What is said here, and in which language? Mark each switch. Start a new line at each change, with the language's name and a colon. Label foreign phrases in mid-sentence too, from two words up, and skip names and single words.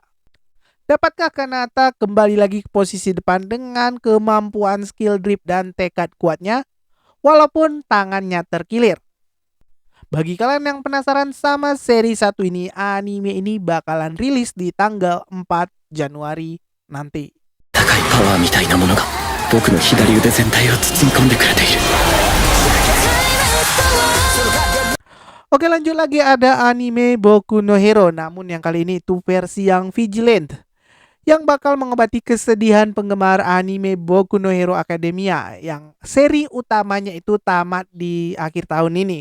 Indonesian: Dapatkah Kanata kembali lagi ke posisi depan dengan kemampuan
English: skill drift
Indonesian: dan tekad kuatnya walaupun tangannya terkilir? Bagi kalian yang penasaran sama seri satu ini, anime ini bakalan rilis di tanggal 4 Januari nanti.
Japanese: 高いパワーみたいなものが僕の左腕全体を包み込んでくれている
Indonesian: Oke, lanjut lagi ada anime Boku no Hero, namun yang kali ini itu versi yang Vigilant yang bakal mengobati kesedihan penggemar anime Boku no Hero Academia yang seri utamanya itu tamat di akhir tahun ini.